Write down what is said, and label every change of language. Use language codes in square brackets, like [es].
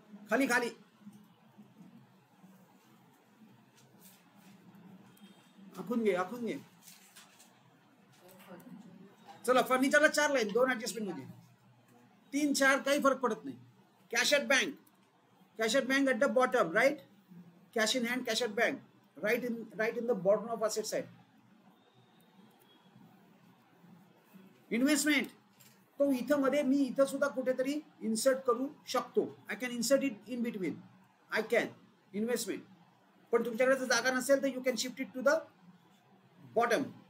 [mr] खाली खाली आखून घे. चला फर्निचरला 4 लाईन 2 ऍडजस्टमेंट मध्ये. 3-4 काही फरक पडत नाही. [en] Cash at bank at the bottom, right? Cash in hand, cash at bank, right in the bottom of asset side. Investment. [mr] तो इथं मध्ये मी इथं सुद्धा कुठेतरी इन्सर्ट करू शकतो. [en] I can insert it in between. I can investment. [mr] पण तुमच्याकडे जर जागा नसेल तर [en] You can shift it to the bottom.